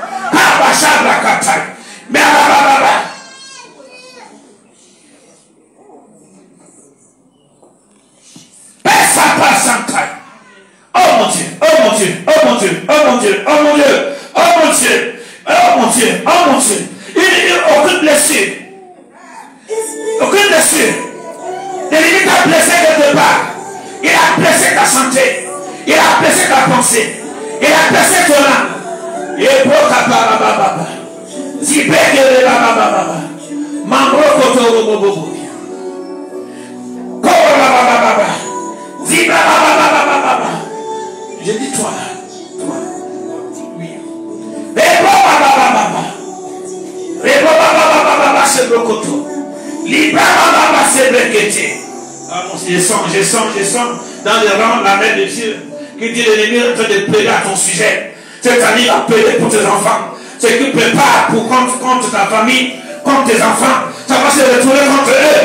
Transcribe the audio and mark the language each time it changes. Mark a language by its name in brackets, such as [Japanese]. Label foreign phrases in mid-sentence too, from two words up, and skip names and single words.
[French] Mais oh mon Dieu, oh mon Dieu, oh mon Dieu, oh mon Dieu, oh mon Dieu, oh mon Dieu, oh mon Dieu, oh mon Dieu. Aucune blessure. Aucune blessure. L'ennemi t'a blessé quelque part. Il a blessé ta santé. Il a blessé ta pensée. Il a blessé ton âme. Il est broca par baba. Zibeke baba. Mambro koto bobo. Kora baba. Zibra baba. Je dis toi. Oui. Bebo baba. Bebo baba c'est brokoto. Libra baba c'est brekete. Je sens dans les rangs la main de Dieu qui dit l'ennemi est en train de plaider à ton sujet. Cette année, il va plaider pour tes enfants. Ce qui prépare pour contre ta famille, contre tes enfants, ça va se retourner contre eux.